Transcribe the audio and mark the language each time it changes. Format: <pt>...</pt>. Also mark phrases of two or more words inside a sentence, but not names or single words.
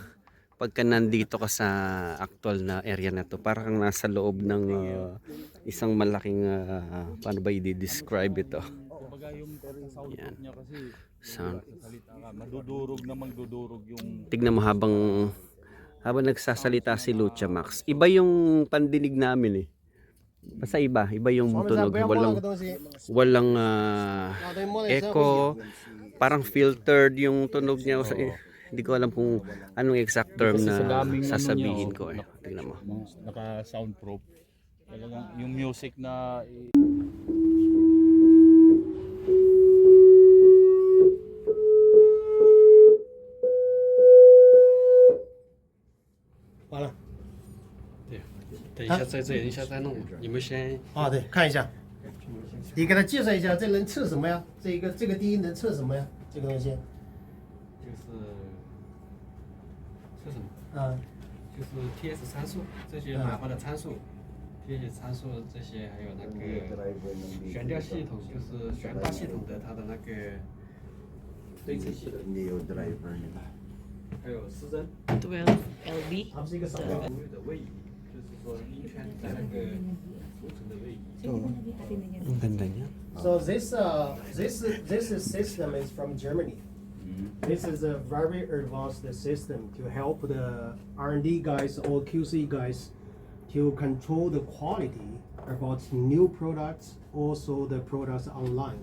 <tl>Pagka nandito ka sa actual na area na to, parang nasa loob ng isang malaking paano ba i-describe ito? Kumbaga yung sound Yan. niya kasi Sound. salita ka, madudurog na magdudurog yung Tignan mo habang nagsasalita si Lucha Max. Iba yung pandinig namin eh. Basta iba yung</tl> <zh>黄先生</zh> <tl>tunog.</tl> <zh>不要摸那</zh> <tl>Walang</tl> <zh>个东西。</zh> <tl>walang</tl> <zh>对，摸了一下会</zh> <tl>echo. Parang filtered yung tunog niya. Hindi ko alam kung anong</tl> <en>exact term</en> <tl>Kasi na sa daming ano sasabihin niya, ko eh. Tingnan mo. naka-soundproof. Talagang yung music na</tl> <zh>完了。等一下再这，一下再弄。你们先啊，对，看一下。你给他介绍一下，这能测什么呀？这个低音能测什么呀？这个东西。就是是什么？啊，就是 TS 参数，这些麻烦的参数，TS 参数这些，还有那个悬吊系统，就是悬挂系统的它的那个对称系统，</zh> <en>Neo driver</en> <tl>nila.</tl> <zh>还有失真 12 LB. 它不是一个扫描。的位移，就是说音圈在那个浮层的位移。</zh> <tl>Ang ganda niya.</tl> <en>So this system is from Germany. This is a very advanced system to help the R&D guys or QC guys to control the quality about new products, also the products online.</en>